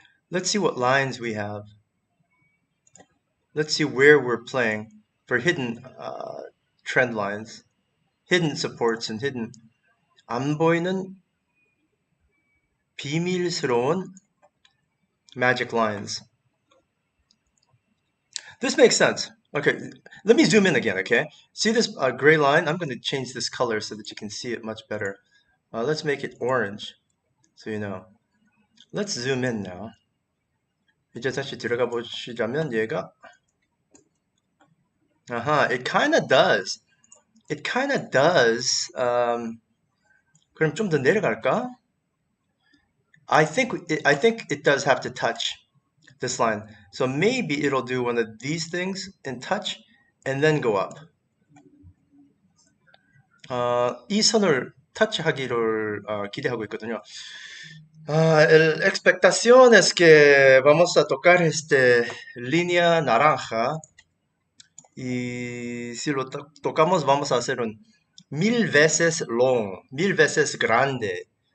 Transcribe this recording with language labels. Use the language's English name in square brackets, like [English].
[English] Let's see what lines we have. Let's see where we're playing for hidden trend lines, hidden supports and hidden [Korean] 안 보이는 비밀스러운 [English] magic lines. This makes sense. Okay, let me zoom in again, okay? See this gray line? I'm going to change this color so that you can see it much better. Let's make it orange, so you know. Let's zoom in now. [Korean] 이제 다시 들어가 보시자면 얘가 [English] it kind of does. It kind of does. [Korean] 그럼 좀 더 내려갈까? [English] I think it does have to touch this line. So maybe it'll do one of these things and touch and then go up. [Korean] 이 선을 터치하기를 기대하고 있거든요. [Spanish] La expectación es que vamos a tocar línea naranja y si lo tocamos vamos a hacer un 1000 veces long, 1000 veces grande.